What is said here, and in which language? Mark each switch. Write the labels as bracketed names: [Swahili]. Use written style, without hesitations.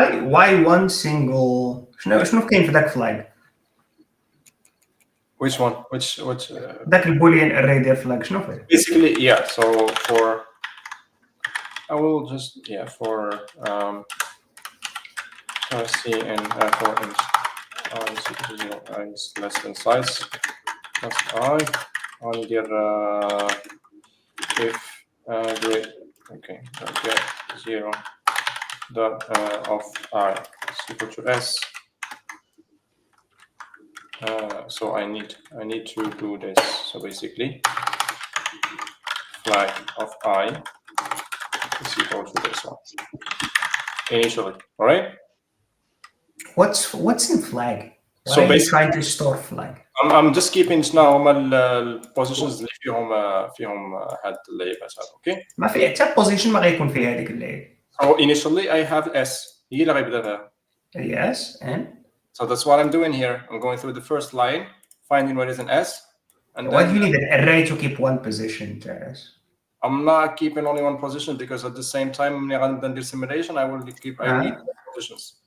[English] why one single [Arabic] شنو كاين في ذاك flag [English] which one? Which [Arabic] ذاك البوليان array ديال flag شنو فيه؟ [English] basically, yeah. So for I will just for RC and for int I is equal to 0, I is less than size plus I on your if grade get 0 dot of I is equal to S. So I need to do this. So basically, flag of I is equal to this one initially. All right. What's in flag? Why So are you basically, trying to store flag? I'm just keeping now [Arabic] ال positions اللي فيهم هاد الليبلات هذا. [English] Okay. [Arabic] ما في حتى position ما غيكون فيها هذيك اللي. [English] So initially I have S. [Arabic] هي اللي غيبدا بها. [English] Yes, and So that's what I'm doing here. I'm going through the first line, finding where is an S, and why then do you need an array to keep one position, Jairus? I'm not keeping only one position because at the same time, when I run the simulation, I will keep I need positions.